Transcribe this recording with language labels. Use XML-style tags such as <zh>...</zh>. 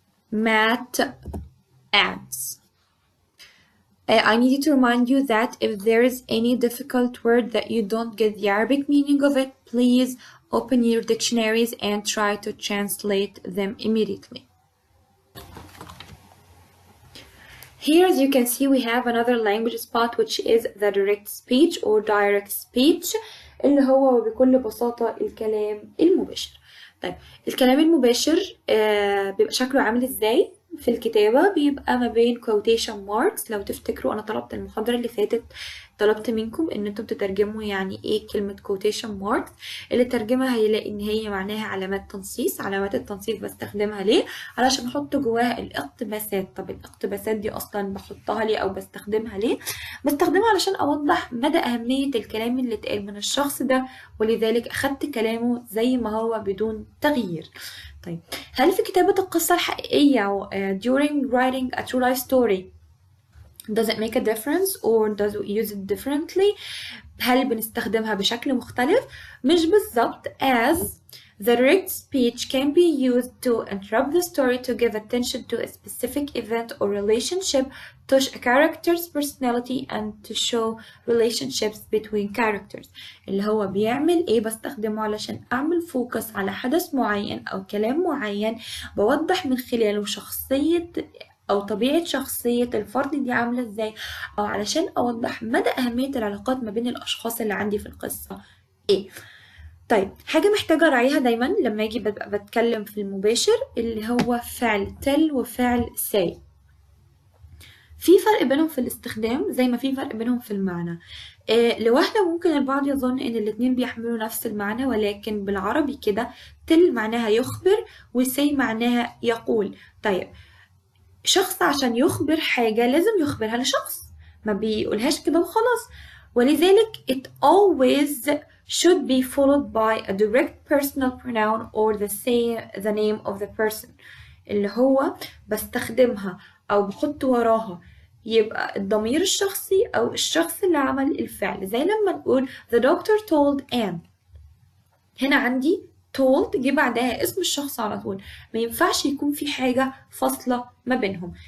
<en>Matt adds. I need to remind you that if there is any difficult word that you don't get the Arabic meaning of it, please open your dictionaries and try to translate them immediately. Here, as you can see, we have another language spot, which is the direct speech or direct speech,</en> <ar>اللي هو بكل بساطة الكلام المباشر. طيب الكلام المباشر بيبقى شكله عامل ازاي؟ في الكتابة بيبقى ما بين quotation marks. لو تفتكروا أنا طلبت المحاضرة اللي فاتت طلبت منكم إن انتم تترجموا يعني ايه كلمة quotation marks. اللي ترجمها هيلاقي إن هي معناها علامات تنصيص. علامات التنصيص بستخدمها ليه؟ علشان أحط جواها الاقتباسات. طب الاقتباسات دي أصلا بحطها ليه أو بستخدمها ليه؟ بستخدمها علشان أوضح مدى أهمية الكلام اللي اتقال من الشخص ده، ولذلك أخدت كلامه زي ما هو بدون تغيير. طيب هل في كتابة القصة الحقيقية</ar> <en>during writing a true life story does it make a difference or does we use it differently؟</en> <ar>هل بنستخدمها بشكل مختلف؟ مش بالظبط،</ar> <en>as the direct speech can be used to interrupt the story to give attention to a specific event or relationship, to show a character's personality and to show relationships between characters.</en> <ar>اللي هو بيعمل ايه؟ بستخدمه علشان اعمل فوكس على حدث معين او كلام معين بوضح من خلاله شخصية أو طبيعة شخصية الفرد دي عاملة ازاي، أو علشان أوضح مدى أهمية العلاقات ما بين الأشخاص اللي عندي في القصة ايه. طيب حاجة محتاجة أراعيها دايما لما أجي بتكلم في المباشر اللي هو فعل tell وفعل say. في فرق بينهم في الاستخدام زي ما في فرق بينهم في المعنى. لوهلة ممكن البعض يظن إن الاتنين بيحملوا نفس المعنى، ولكن بالعربي كده tell معناها يخبر وsay معناها يقول. طيب شخص عشان يخبر حاجة لازم يخبرها لشخص، ما بيقولهاش كده وخلاص، ولذلك</ar> <en>it always should be followed by a direct personal pronoun or the name of the person.</en> <ar>اللي هو بستخدمها أو بحط وراها يبقى الضمير الشخصي أو الشخص اللي عمل الفعل. زي لما نقول</ar> <en>the doctor told Anne،</en> <ar>هنا عندي told جه بعدها اسم الشخص على طول، ما ينفعش يكون في حاجة فاصلة ما بينهم.</ar>